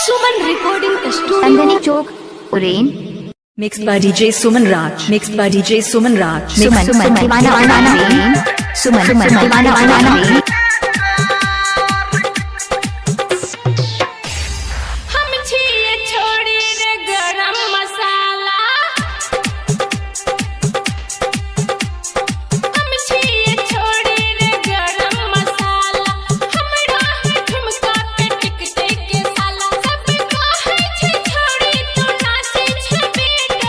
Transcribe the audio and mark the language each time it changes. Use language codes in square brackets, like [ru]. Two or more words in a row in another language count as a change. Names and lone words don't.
[en] recording studio. Chandani Chowk, Rain. Mixed by DJ Suman Raj. Mixed by DJ Suman Raj. Suman Divana Rain. Suman Divana Rain. [anp] हम छिए छोड़ी रे गरम मसाला, हम छिए छोड़ी रे गरम मसाला, हमरा ठुमका पे टिकटे के साला, सब काहे छे छोड़ी तू नाचे छे बेटा,